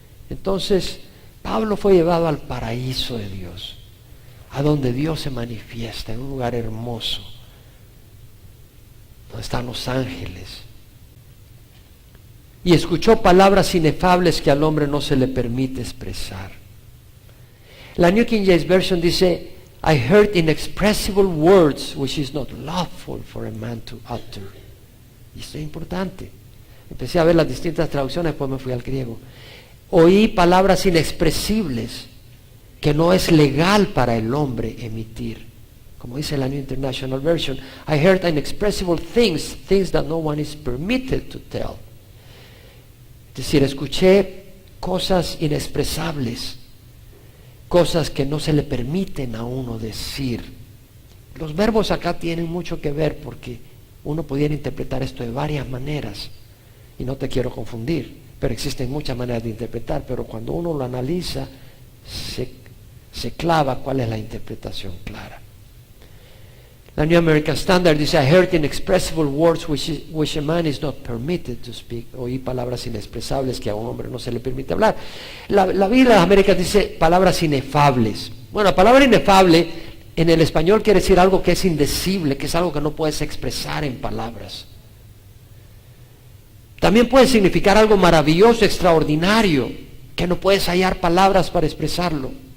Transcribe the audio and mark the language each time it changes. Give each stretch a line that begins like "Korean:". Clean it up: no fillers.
Spanish: Entonces, Pablo fue llevado al paraíso de Dios, a donde Dios se manifiesta en un lugar hermoso, donde están los ángeles. Y escuchó palabras inefables que al hombre no se le permite expresar.
English: La New King James Version dice, I heard inexpressible words which is not lawful for a man to utter.
Spanish: Y esto es importante. Empecé a ver las distintas traducciones, después me fui al griego. Oí palabras inexpresibles que no es legal para el hombre emitir.
English: Como dice la New International Version, I heard inexpressible things that no one is permitted to tell.
Spanish: Es decir, escuché cosas inexpresables, cosas que no se le permiten a uno decir. Los verbos acá tienen mucho que ver, porque uno pudiera interpretar esto de varias maneras, y no te quiero confundir, pero existen muchas maneras de interpretar, pero cuando uno lo analiza, se clava cuál es la interpretación clara.
English: La New American Standard dice, I heard inexpressible words which a man is not permitted to speak.
Spanish: Oí palabras inexpresables que a un hombre no se le permite hablar. La Biblia de las Américas dice palabras inefables. Bueno, la palabra inefable en el español quiere decir algo que es indecible, que es algo que no puedes expresar en palabras. También puede significar algo maravilloso, extraordinario, que no puedes hallar palabras para expresarlo.